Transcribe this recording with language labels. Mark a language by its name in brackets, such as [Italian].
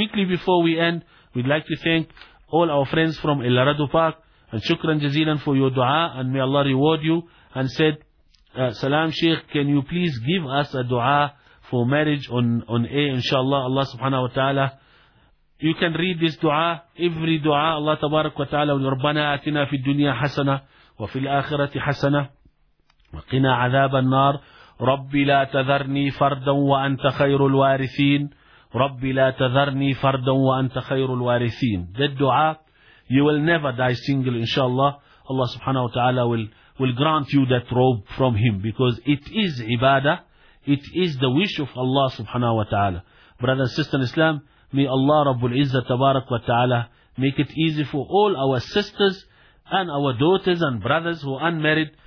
[English] Quickly before we end, we'd like to thank all our friends from El Radu Park, and shukran jazilan for your dua, and may Allah reward you, and said, Salam Sheikh, can you please give us a dua for marriage on A, inshallah, Allah subhanahu wa ta'ala. You can read this dua, every dua, Allah tabarak wa ta'ala, [Arabic] وَرَبَّنَا آتِنَا فِي الدُّنْيَا حَسَنَةً وَفِي الْآخِرَةِ حَسَنَةً وقنا عذاب النار. رب لا تذرني فردا وأنت خير الوارثين. رب لا تذرني فردا وأنت خير الوارثين. [English] That dua, you will never die single, inshallah. Allah subhanahu wa ta'ala will grant you that robe from him, because it is ibadah, it is the wish of Allah subhanahu wa ta'ala. Brother and sister in Islam, may Allah Rabbul Izzah Tabarak wa ta'ala make it easy for all our sisters and our daughters and brothers who are unmarried.